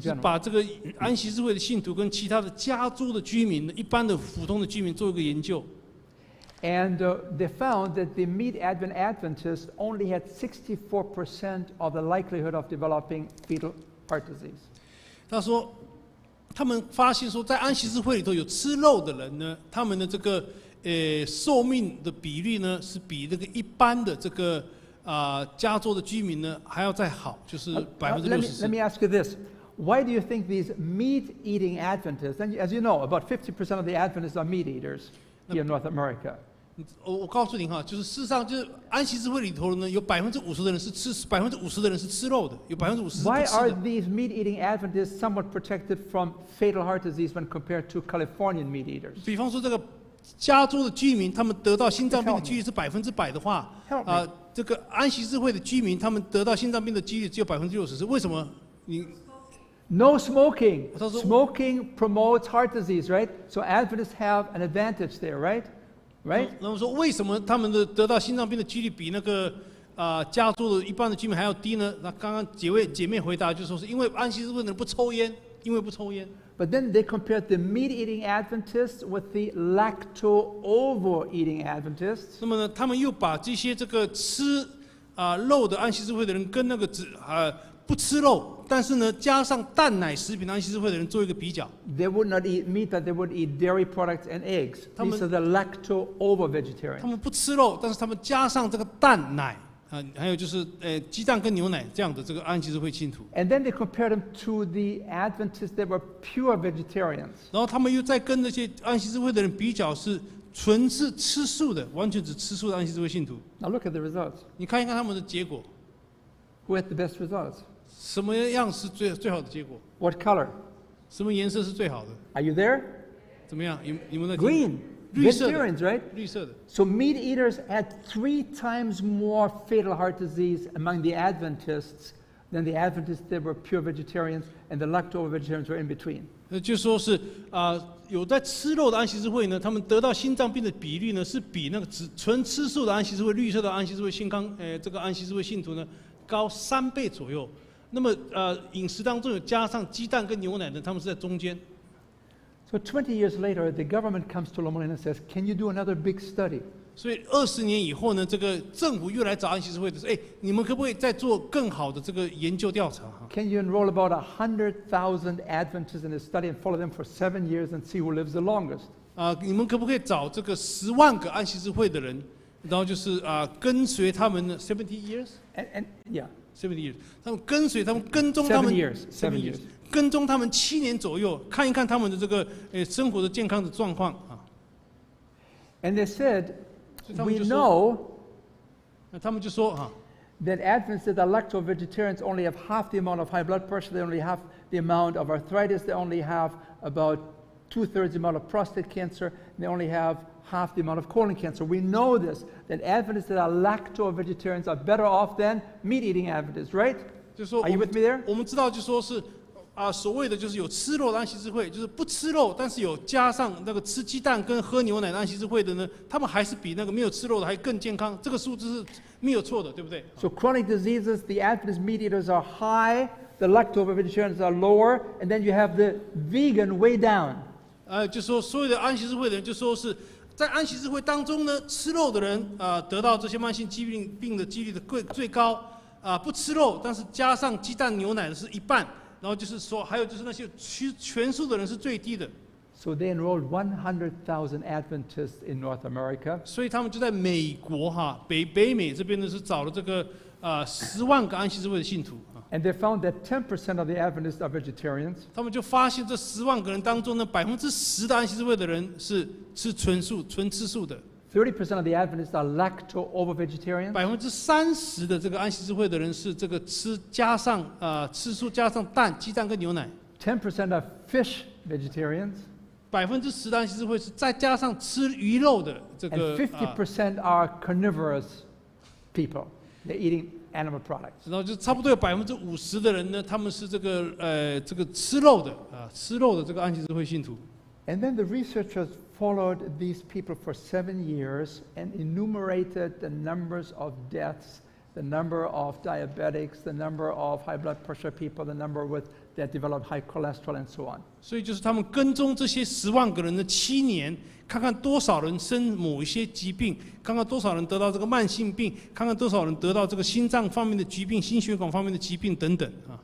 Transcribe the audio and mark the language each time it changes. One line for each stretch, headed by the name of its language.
Chinese: 是
English: general.
Chinese: 把这个安息日会的信徒跟其他的加州的居民、一般的普通的居民做一个研究。
English: And they found that the mid-Advent Adventists only had 64% of the likelihood of developing fetal heart disease.
Chinese: 他说，他们发现说，在安息日会里头有吃肉的人呢，他们的这个寿命的比率呢，是比那个一般的这个加州的居民呢还要再好，就是
English: Let
Chinese: 64%。
English: me ask you this. Why do you think these meat-eating Adventists, and as you know, about 50% of the Adventists are meat eaters here in North America.
Chinese: 我告诉您哈，就是事实上就是安息日会里头呢，有50%的人是50%的人是吃肉的，有50%是不
English: Why
Chinese: 吃
English: are
Chinese: 的。
English: these meat-eating Adventists somewhat protected from fatal heart disease when compared to Californian meat eaters?
Chinese: 比方说这个加州的居民，他们得到心脏病的几率是100%的话，
English: Help me.
Chinese: 这个安息日会的居民，他们得到心脏病的几率只有60%，是为什么？你
English: No smoking. So- Smoking promotes heart disease, right? So Adventists have an advantage there, right? Right?
Chinese: 然后说为什么他们的得到心脏病的几率比那个加州的一般的居民还要低呢？那刚刚姐妹回答就说是因为安息日会的人不抽烟，因为不抽烟。
English: But then they compared the meat-eating Adventists with the lacto-ovo-eating Adventists.
Chinese: 那么呢，他们又把这些这个吃肉的安息日会的人跟那个不吃肉，但是呢加上蛋奶食品的安息日会的人做一个比较。
English: They would not eat meat, but they would eat dairy products and eggs. These are the lacto-ovo-vegetarians.
Chinese: 他们不吃肉，但是他们加上这个蛋奶还有就是鸡蛋跟牛奶这样的这个安息日会信徒。
English: And then they compared them to the Adventists that were pure vegetarians.
Chinese: 然后他们又再跟那些安息日会的人比较，是纯是吃素的，完全只吃素的安息日会信徒。
English: Now look at the results.
Chinese: 你看一看他们的结果，
English: Who had the best results?
Chinese: 什么样是最好的结果？
English: What color?
Chinese: 什么颜色是最好的？
English: Are you there?
Chinese: 怎么样？有没有在听
English: Green.
Chinese: 绿色的
English: Vegetarians, right?
Chinese: 绿色的。
English: So meat eaters had 3 times more fatal heart disease among the Adventists than the Adventists that were pure vegetarians, and the lacto-vegetarians were in between.
Chinese: 就说是有在吃肉的安息日会呢，他们得到心脏病的比率呢，是比那个纯吃素的安息日会、绿色的安息日会这个安息日会信徒呢高3倍左右。那么饮食当中有加上鸡蛋跟牛奶呢，他们是在中间。
English: So 20 years later, the government comes to Loma and says, "Can you do another big study?"
Chinese: 所以20年以后呢，这个政府又来找安息日会的说，你们可不可以再做更好的这个研究调查？
English: Can you enroll about 100,000 Adventists in a study and follow them for 7 years and see who lives the longest?
Chinese: 你们可不可以找这个10万个安息日会的人，然后就是跟随他们
English: 70 years， And yeah, 70 years，
Chinese: 他们跟随他们跟踪他们
English: 7 years.
Chinese: 跟踪他们7年左右，看一看他们的这个生活的健康的状况啊。
English: And they said,
Chinese: 所以他们
English: "We
Chinese: 就说，
English: know
Chinese: 那他们就说
English: that Adventists that are lacto-vegetarians only have half the amount of high blood pressure, they only have the amount of arthritis, they only have about 2/3 the amount of prostate cancer, and they only have half the amount of colon cancer. We know this, that Adventists that are lacto-vegetarians are better off than meat-eating Adventists, right?
Chinese: 就说
English: Are you with me there?
Chinese: 我们知道就说是所谓的就是有吃肉的安息日会，就是不吃肉，但是有加上那个吃鸡蛋跟喝牛奶的安息日会的呢，他们还是比那个没有吃肉的还更健康，这个数字是没有错的，对不对？
English: So chronic diseases, the Adventist meat-eaters are high, the lacto-vegetarians are lower, and then you have the vegan way down.
Chinese: 就说所有的安息日会的人，就说是在安息日会当中呢，吃肉的人得到这些慢性疾病的几率的最高不吃肉，但是加上鸡蛋牛奶的是一半。然后就是说，还有就是那些全素的人是最低的。
English: So they enrolled 100,000 Adventists in North America.
Chinese: 所以他们就在美国北美这边呢是找了这个10万个安息日会的信徒
English: And they found that 10% of the Adventists are vegetarians.
Chinese: 他们就发现这10万个人当中呢，10%的安息日会的人是吃纯吃素的。
English: 30% of the Adventists are lacto-ovo-vegetarians.
Chinese: 30%的这个安息日会的人是这个吃素加上蛋、鸡蛋跟牛奶。
English: 10% are fish vegetarians.
Chinese: 10%的安息日会是再加上吃鱼肉的这
English: And
Chinese: 个。
English: 50% are carnivorous people. They're eating animal products.
Chinese: 然后就差不多有50%的人呢，他们是这个吃肉的这个安息日会信徒。
English: And then the researchers followed these people for 7 years and enumerated the numbers of deaths, the number of diabetics, the number of high blood pressure people, the number that developed high cholesterol, and so on.
Chinese: 所以就是他们跟踪这些10万个人的7年，看看多少人生某一些疾病，看看多少人得到这个慢性病，看看多少人得到这个心脏方面的疾病、心血管方面的疾病等等啊。